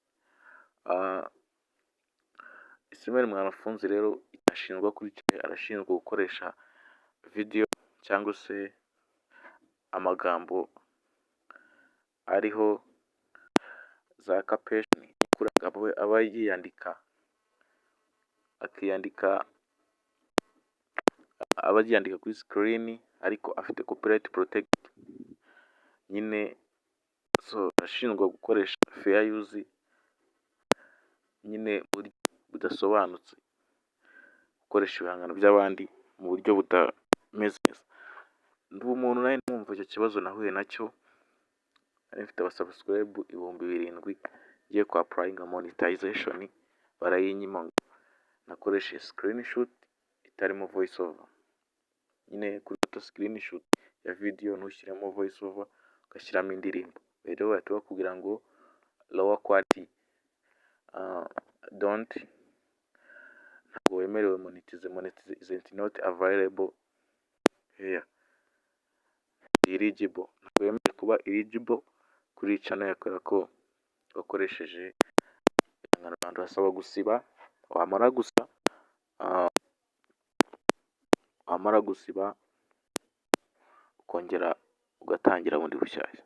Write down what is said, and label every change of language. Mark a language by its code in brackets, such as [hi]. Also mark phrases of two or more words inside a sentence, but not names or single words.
[rw] Ismael Mwanafunzi rero ashinjwa arashinjwa gukoresha video cyangwa se amagambo ariho za caption aba yiyandika, kuri screen, ariko afite [en] copyright protected [rw] nyine. Arashinjwa gukoresha [en] fair use [rw] nyine buryo budasobanutse, gukoresha ibihangano by'abandi mu buryo butameze neza. Ndi umuntu nawe numva icyo kibazo nahuye nacyo, nari mfite abasubscribe 7,000 ngiye kwa [en] applying monetization, [rw] barayinyima ngo nakoreshe screenshot itarimo [en] voice over. [rw] Nyine kuri screenshot ya video ntushyiremo [en] voice over, [rw] ugashyiramo indirimbo. Rero bahita bakubwira ngo [en] lower quality, [rw] ntabwo wemerewe [en] monetize is not available here, eligible, [rw] ntabwo wemerewe kuba eligible kuri channel yakora ko wakoresheje ibihangano abantu basaba gusiba. Wamara gusiba ukongera ugatangira bundi bushyashya.